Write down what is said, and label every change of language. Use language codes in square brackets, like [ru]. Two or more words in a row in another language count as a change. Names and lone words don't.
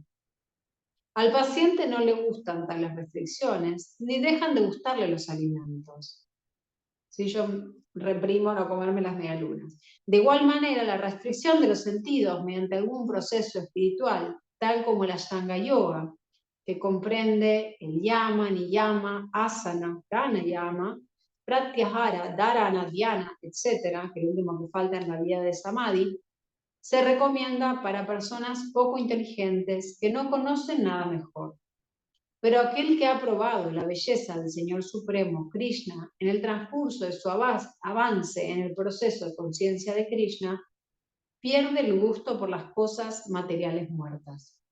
[es] Al paciente no le gustan tales restricciones, ni dejan de gustarle los alimentos. Si yo reprimo no comerme las medialunas. De igual manera, la restricción de los sentidos mediante algún proceso espiritual, tal como la Ashtanga Yoga, que comprende el [sa] यम नियम आसन प्राणायाम प्रत्याहार धारणा ध्यान, [es] etc., que es lo último que falta en la vida de Samadhi, se recomienda para personas poco inteligentes que no conocen nada mejor. Pero aquel que ha probado la belleza del Señor Supremo, Krishna, en el transcurso de su avance en el proceso de conciencia de Krishna, pierde el gusto por las cosas materiales muertas.